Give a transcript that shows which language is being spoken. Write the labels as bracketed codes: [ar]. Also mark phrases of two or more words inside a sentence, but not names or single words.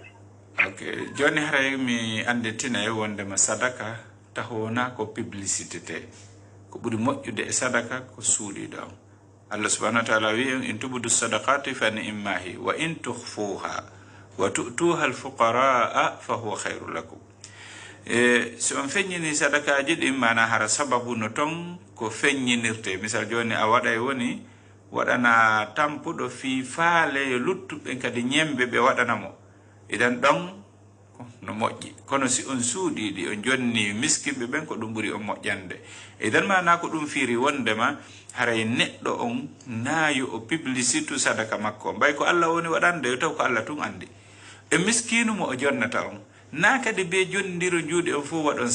[ff] ok joni haray mi anditina e wondema sadaka tahona ko publicité te ko ɓuri moƴƴude e sadaka ko suuɗiɗo on Allah [ar] سبحانه وتعالى [ff] wi en [ar] إن تبدوا الصدقات فنعما هي وإن تخفوها وتؤتوها الفقراء فهو خير لكم [ff] so on feññini sadakaji ɗin mana hara sababu no ton ko feññinirte misal joni a waɗay woni waɗana tampuɗo fi faale yo luttuɓe kadi ñembe ɓe waɗanamo idan ɗon no moƴƴi kono si on suuɗiɗi on jonni miskimɓe ɓen ko ɗum ɓuri on moƴƴande idan mana ko ɗum fiiri wondema haray neɗɗo on naayo o publicité sadaka makko mbay ko Allah woni waɗande taw ko Allah tun andi e miskinu mo o jonnata on na kadi be jondiro juuɗe on fof waɗon